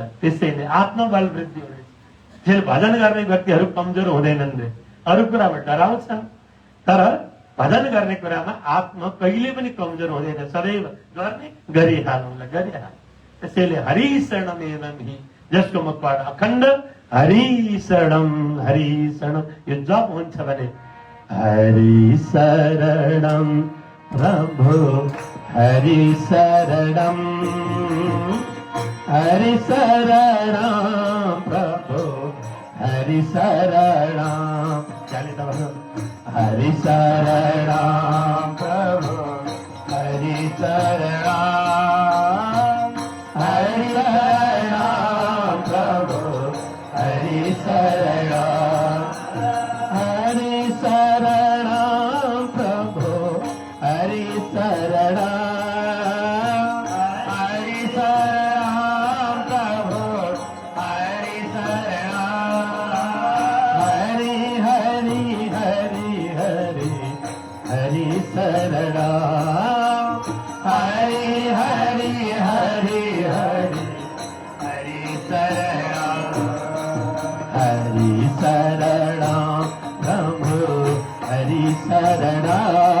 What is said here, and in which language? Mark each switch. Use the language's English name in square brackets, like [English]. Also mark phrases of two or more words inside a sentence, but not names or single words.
[Nepali] त्यसैले आत्मबल वृद्धि हुनेछ। फेरि भजन गर्ने व्यक्तिहरू कमजोर हुँदैनन् रे, अरू कुरामा डराउँछन्, तर भजन गर्ने कुरामा आत्मा कहिले पनि कमजोर हुँदैन, सदैव गर्ने गरिहालौँला, गरिहाल। [Sanskrit] त्यसैले हरि शरणमेवं हि, [Nepali] जसको मुखबाट अखण्ड [Sanskrit] हरि शरणम [Nepali] यो जप हुन्छ भने [Sanskrit] हरि शरणम प्रभु हरि शरणम, हरि शरणम प्रभु हरि शरणम। [Nepali] चाले त भन्नु, [Sanskrit] हरि शरणम प्रभु हरि शरणम, हरि शरणम प्रभु हरि शरणम, हरि शरणम प्रभु हरि शरणम, हरि शरणम प्रभु हरि शरणम, हरि हरि हरि हरि हरि शरणम, हरि हरि हरि हरि हरि शरणम, हरि शरणम प्रभु हरि शरणम,